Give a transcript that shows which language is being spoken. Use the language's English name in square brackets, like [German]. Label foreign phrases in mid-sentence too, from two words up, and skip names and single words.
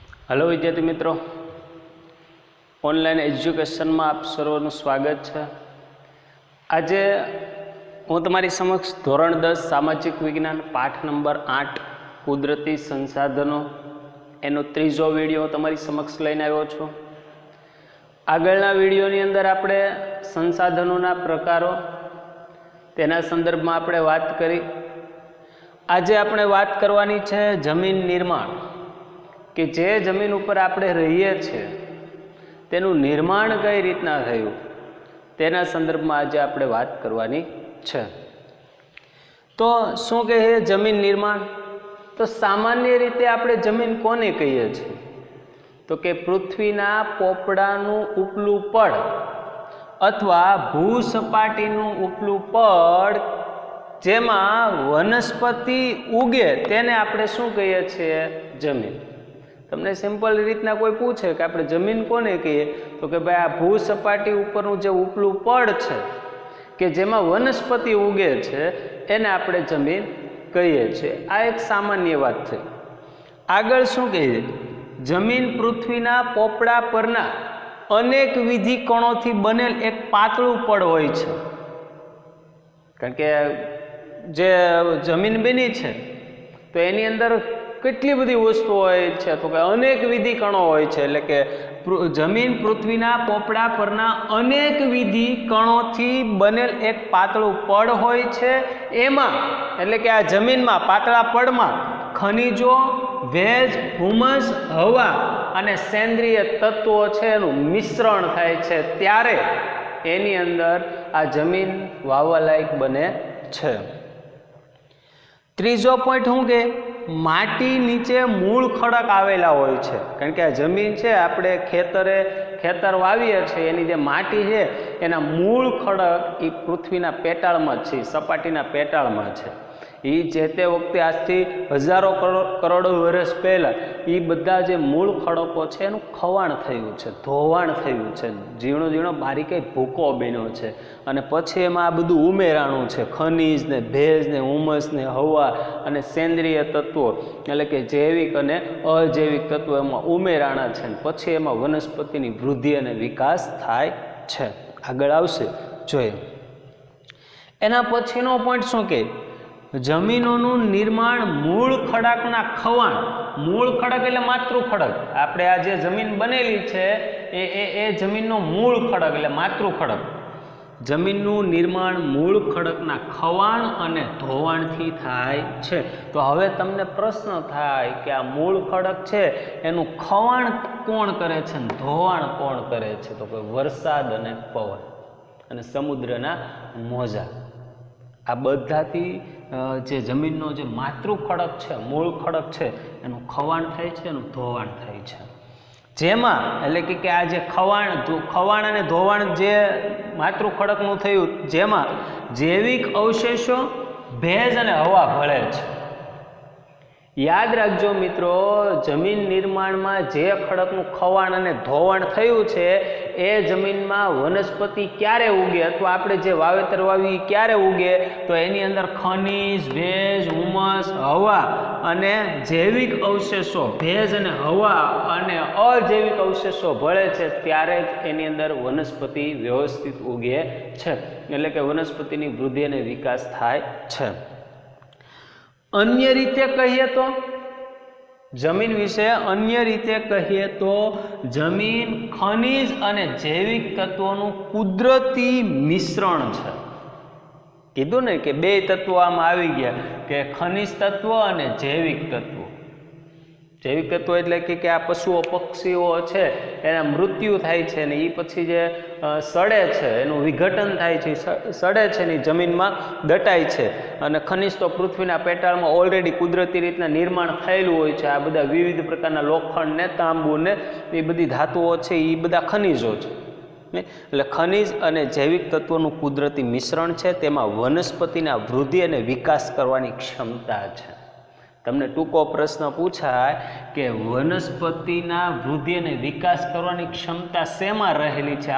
[Hindi] हेलो विद्यार्थी मित्रों, [English] online education [Hindi] में आप सर्वનું स्वागत है। [Gujarati] આજ હું તમારી સમક્ષ ધોરણ 10 સામાજિક વિજ્ઞાન પાઠ નંબર 8 કુદરતી સંસાધનો એનો ત્રીજો વિડિયો તમારી સમક્ષ લઈને આવ્યો છું। આગળના વિડિયોની અંદર આપણે સંસાધનોના પ્રકારો તેના સંદર્ભમાં આપણે વાત કરી। આજે આપણે વાત કરવાની છે જમીન નિર્માણ કે જે જમીન પર આપણે રહીએ છે તેનું નિર્માણ કઈ રીતના થયું તેના સંદર્ભમાં આજ આપણે વાત કરવાની છે। તો શું કહે જમીન નિર્માણ? તો સામાન્ય રીતે આપણે જમીન કોને કહીએ છીએ? તો કે પૃથ્વીના પોપડાનું ઉપલું પડ અથવા ભૂસપાટીનું ઉપલું પડ જેમાં વનસ્પતિ ઉગે તેને આપણે શું કહીએ છીએ? જમીન। તમને સિંપલ રીતના કોઈ પૂછે કે આપણે જમીન કોને કહીએ તો કે ભાઈ આ ભૂસપાટી ઉપરનું જે ઉપલું પડ છે કે જેમાં વનસ્પતિ ઉગે છે એને આપણે જમીન કહીએ છીએ। આ એક સામાન્ય વાત થઈ। આગળ શું કહીએ? જમીન પૃથ્વીના પોપડા પરના અનેક વિધિ કણોથી બનેલ એક પાતળું પડ હોય છે। કારણ કે જે જમીન બની છે તો એની અંદર કેટલી બધી વસ્તુઓ હોય છે તો કે અનેક વિધિ કણો હોય છે એટલે કે જમીન પૃથ્વીના પોપડા પરના અનેક વિધિ કણોથી બનેલ એક પાતળું પડ હોય છે। એમાં એટલે કે આ જમીનમાં પાતળા પડમાં ખનિજો, ભેજ, હુમસ, હવા અને સેન્દ્રિય તત્વો છે એનું મિશ્રણ થાય છે ત્યારે એની અંદર આ જમીન વાવવાલાયક બને છે। ત્રીજો પોઈન્ટ શું કે માટી નીચે મૂળ ખડક આવેલા હોય છે। કારણ કે આ જમીન છે આપણે ખેતર વાવીએ છે એની જે માટી છે એના મૂળ ખડક ઈ પૃથ્વીના પેટાળમાં છે, સપાટીના પેટાળમાં છે। ઈ જે તે વખતે આજથી હજારો કરોડો વર્ષ પહેલા ઈ બધા જે મૂળ ખડકો છે એનું ખવાણ થયું છે, ધોવાણ થયું છે, ઝીણો ઝીણો બારીક ભૂકો બન્યો છે અને પછી એમાં આ બધું ઉમેરાણું છે। ખનિજ ને ભેજ ને હુમસ ને હવા અને સેન્દ્રિય તત્વો એટલે કે જૈવિક અને અજૈવિક તત્વો એમાં ઉમેરાણા છે અને પછી એમાં વનસ્પતિની વૃદ્ધિ અને વિકાસ થાય છે। આગળ આવશે જોઈએ। એના પછીનો પોઈન્ટ શું કે જમીનનો નિર્માણ મૂળ ખડકના ખવાણ। મૂળ ખડક એટલે માતૃ ખડક। આપણે આ જે જમીન બનેલી છે એ જમીનનો મૂળ ખડક એટલે માતૃ ખડક। જમીનનું નિર્માણ મૂળ ખડકના ખવાણ અને ધોવાણથી થાય છે। તો હવે તમને પ્રશ્ન થાય કે આ મૂળ ખડક છે એનું ખવાણ કોણ કરે છે અને ધોવાણ કોણ કરે છે? તો કે વરસાદ અને પવન અને સમુદ્રના મોજા। આ બધાથી જે જમીનનો જે માતૃ ખડક છે, મૂળ ખડક છે એનું ખવાણ થાય છે, એનું ધોવાણ થાય છે। जेमां એટલે કે આ જે ખવાણ અને ધોવાણ જે માતૃ ખડકનું થયું જેમાં જૈવિક અવશેષો, ભેજ અને હવા ભળે છે। યાદ રાખજો મિત્રો, જમીન નિર્માણમાં જે ખડકનું ખવાણ અને ધોવાણ થયું છે એ જમીનમાં વનસ્પતિ ક્યારે ઉગે અથવા આપણે જે વાવેતર વાવી ક્યારે ઉગે તો એની અંદર ખનિજ, ભેજ, હુમસ, હવા અને જૈવિક અવશેષો, ભેજ અને હવા અને અજૈવિક અવશેષો ભળે છે ત્યારે જ એની અંદર વનસ્પતિ વ્યવસ્થિત ઉગે છે। એટલે કે વનસ્પતિની વૃદ્ધિ અને વિકાસ થાય છે। અન્ય રીતે કહીએ તો જમીન વિશે અન્ય રીતે કહીએ તો જમીન ખનિજ અને જૈવિક તત્વો કુદરતી મિશ્રણ છે। કીધું ને કે બે તત્વો આમ આવી ગયા કે ખનિજ તત્વ અને જૈવિક તત્વ। જૈવિક તત્વ એટલે કે આ પશુઓ પક્ષીઓ છે એના મૃત્યુ થાય છે ને ઈ પછી જે સડે છે એનું વિઘટન થાય છે, સડે છે ને જમીનમાં દટાય છે। અને ખનિજ તો પૃથ્વીના પેટાળમાં ઑલરેડી કુદરતી રીતના નિર્માણ થયેલું હોય છે। આ બધા વિવિધ પ્રકારના લોખંડ ને તાંબુ ને એ બધી ધાતુઓ છે ઈ બધા ખનિજો છે। એટલે ખનિજ અને જૈવિક તત્વોનું કુદરતી મિશ્રણ છે। તેમાં વનસ્પતિના વૃદ્ધિ અને વિકાસ કરવાની ક્ષમતા છે। તમને ટૂંકો પ્રશ્ન પૂછાય કે વનસ્પતિના વૃદ્ધિ અને વિકાસ કરવાની ક્ષમતા શેમાં રહેલી છે?